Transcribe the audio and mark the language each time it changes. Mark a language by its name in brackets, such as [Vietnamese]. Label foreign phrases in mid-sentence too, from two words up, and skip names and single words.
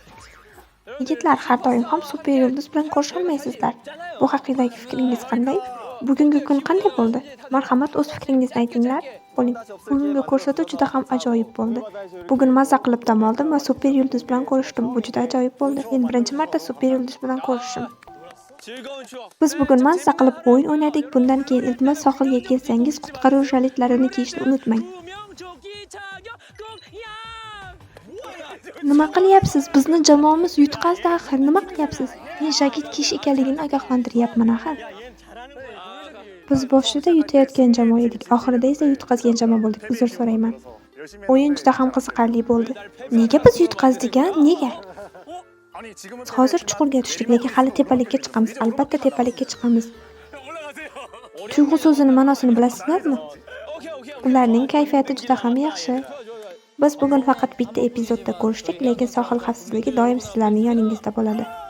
[Uzbek] Yigitlar, har doim ham super yulduz bilan ko'risholmaysizlar. Bu haqidagi fikringiz qanday? Bugungi kun qanday bo'ldi? Marhamat, o'z fikringizni aytinglar. Bo'ling. Bugungi ko'rsatuv juda ham ajoyib bo'ldi. Bugun maza qilib dam oldim va super yulduz bilan ko'rishdim. Bu juda ajoyib bo'ldi. Men birinchi marta super yulduz bilan ko'rishim. [Korean] 즐거운 추억. [Uzbek] Biz bugun maza qilib o'yin o'ynadik. Bundan keyin iltimos sohilga kelsangiz, qutqaruv jalitlarini kiyishni unutmang. [Korean] 구명조끼 착용 꼭 야. [Uzbek] Nima qilyapsiz? Bizni jamoamiz yutqazdi axir. Nima qilyapsiz? Men jaket kiyish ekanligini ogohlantiryapman axir. Biz boshida yutayotgan jamoa edik, oxirida esa yutqazgan jamoa bo'ldik. Uzr so'rayman. O'yin juda ham qiziqarli bo'ldi. Nega biz yutqazdik-a? Nega? [Korean] 아니 지금은 [Uzbek] Biz hozir chuqurga tushdik, lekin hali tepalikka chiqamiz. Albatta tepalikka chiqamiz. [Korean] 올라가세요. [Uzbek] Tuyg'u so'zining ma'nosini bilasizlarmi? [Korean] 오케이 오케이. [Uzbek] Ularning kayfiyati juda ham yaxshi. Biz bugun faqat bitta epizodda ko'rishdik, lekin sohil xavfsizligi doim sizlarning yoningizda bo'ladi.